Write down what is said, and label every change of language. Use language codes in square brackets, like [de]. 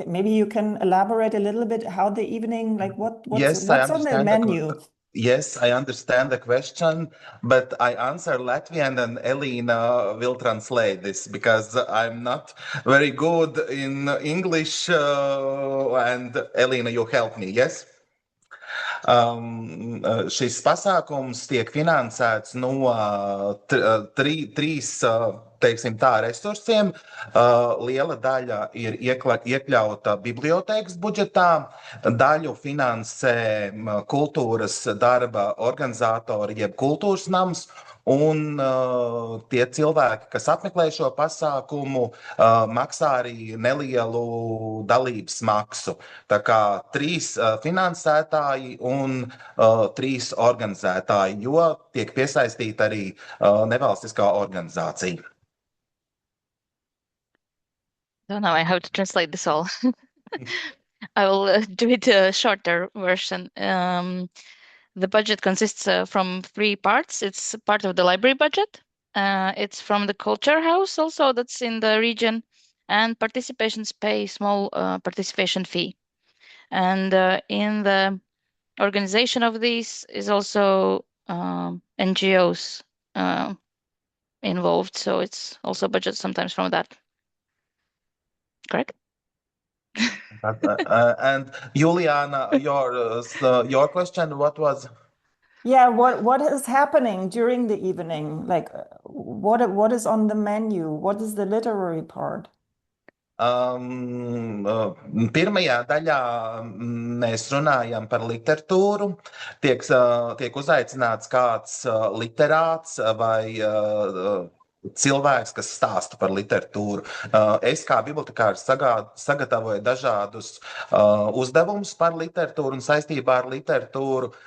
[en] Maybe you can elaborate a little bit how the evening, like what's on the menu? Yes, I understand the question, but I answer Latvian, and Elina will translate this because I'm not very good in English, and Elina, you help me, yes? [lv] Šis pasākums tiek finansēts no trīs teiksim tā, resursiem. Liela daļa ir iekļauta bibliotēkas budžetā, daļu finansē kultūras darba organizatori jeb kultūras nams, un tie cilvēki, kas apmeklē šo pasākumu, maksā arī nelielu dalības maksu. Tā kā 3 finansētāji un 3 organizētāji, jo tiek piesaistīta arī nevalstiskā organizācija. [en] Don't know how to translate this all. I will do it a shorter version. The budget consists from 3 parts. It's part of the library budget. It's from the culture house also that's in the region, and participations pay small participation fee. And in the organization of these is also NGOs involved, so it's also budget sometimes from that. Correct? And Juliana, your question, what was? Yeah, what is happening during the evening? Like, what is on the menu? What is the literary part? [lv] Pirmajā daļā mēs runājam par literatūru. Tiek uzaicināts kāds literāts vai cilvēks, kas stāsta par literatūru. Es kā bibliotekārs sagatavoju dažādus uzdevumus par literatūru un saistībā ar literatūru.